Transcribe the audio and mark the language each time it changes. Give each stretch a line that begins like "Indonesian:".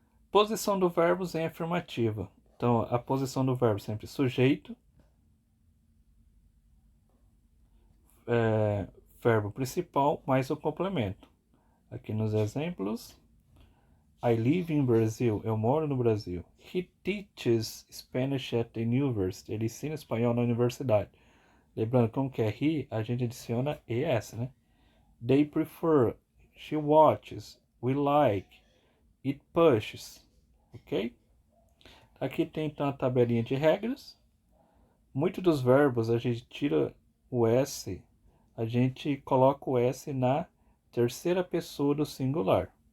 Portuguese: Posição do verbo em afirmativa. Então, a posição do verbo sempre sujeito, verbo principal mais o complemento. Aqui nos exemplos,
English: I live in Brazil.
Portuguese: Eu moro no Brasil.
English: He teaches Spanish at the university.
Portuguese: Ele ensina espanhol na universidade. Lembrando, como que é he, a gente adiciona es, né?
English: They prefer. She watches. We like. It pushes. Ok?
Portuguese: Aqui tem então a tabelinha de regras. Muitos dos verbos a gente tira o S, a gente coloca o S na terceira pessoa do singular.